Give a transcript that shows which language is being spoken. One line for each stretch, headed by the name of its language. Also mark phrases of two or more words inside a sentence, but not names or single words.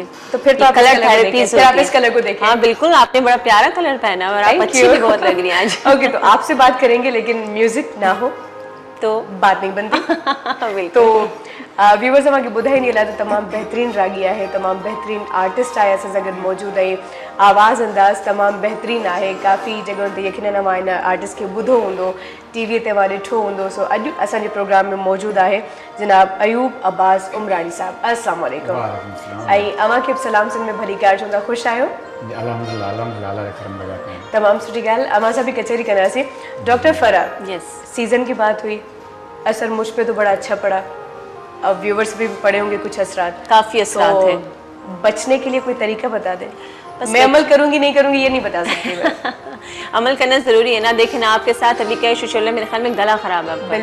Urdu: تو پھر تو آپ کلر اس کلر کو تھیراپی دیکھیں، پھر آپ اس کلر کو دیکھیں. ہاں بالکل، آپ نے بڑا پیارا کلر پہنا اور آپ
English: Thank
Urdu: اچھی
English: you.
Urdu: بھی بہت لگ رہی ہیں آج. اوکے، تو آپ سے بات کریں گے لیکن میوزک نہ ہو تو بات نہیں بنتی. بالکل.
Sindhi: तो व्यूवर्स अमांखे ॿुधाई नहीं त तमाम बेहतरीन रागी है, तमाम बेहतरीन आर्टिस्ट आहे असां सां गॾु मौजूद है, आवाज़ अंदाज़ तमाम बेहतरीन है, काफ़ी जगहों ते यकीनन अवां इन आर्टिस्ट के ॿुधो हूंदो, टीवी ते अवां ॾिठो हूंदो। सो अॼु असांजे प्रोग्राम में मौजूद है जनाब अयूब अब्बास उमरानी साहब।
Arabic: السلام علیکم.
Sindhi: ऐं अवांखे बि सलाम सिंध में भली कार चवंदा, ख़ुशि आहियो?
Arabic: الحمد لله، الحمد لله,
Sindhi: अल्लाह जा करम लगा पिया। तमाम सुठी ॻाल्हि। अवां सां बि कचहरी कंदासीं।
Urdu: ڈاکٹر فرح, یس, سیزن کی بات ہوئی، اثر مجھ پہ تو بڑا اچھا پڑا، اب ویورز بھی پڑے ہوں گے کچھ اثرات, کافی اثرات تو ہیں. بچنے کے لیے کوئی طریقہ بتا دیں. بس میں عمل کروں گی نہیں کروں گی یہ نہیں بتا سکتی میں. عمل کرنا ضروری ہے نا. دیکھیں نا، آپ کے ساتھ ابھی کیا ایشو چل رہا ہے، میرے خیال میں گلا خراب ہے آپ کا.